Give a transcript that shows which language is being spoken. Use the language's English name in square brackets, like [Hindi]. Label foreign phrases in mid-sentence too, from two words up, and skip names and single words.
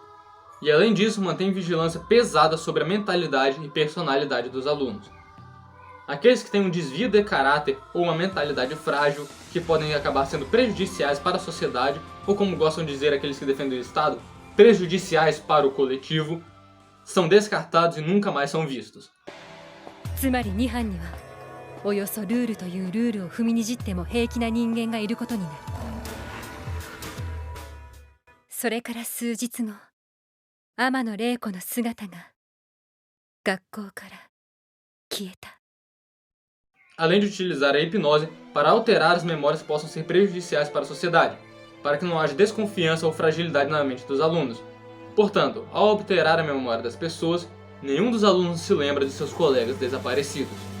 [Portuguese] E além disso, mantém vigilância pesada sobre a mentalidade e personalidade dos alunos. Aqueles que têm um desvio de caráter ou uma mentalidade frágil, que podem acabar sendo prejudiciais para a sociedade, ou como gostam de dizer aqueles que defendem o Estado, prejudiciais para o coletivo, são descartados e nunca mais são vistos. [Japanese] つまり2班にはおよそルールというルールを踏みにじっても平気な人間がいることになる。それから数日後、天野玲子の姿が学校から消えた。 [Portuguese] Além de utilizar a hipnose para alterar as memórias que possam ser prejudiciais para a sociedade, para que não haja desconfiança ou fragilidade na mente dos alunos. Portanto, ao alterar a memória das pessoas, nenhum dos alunos se lembra de seus colegas desaparecidos.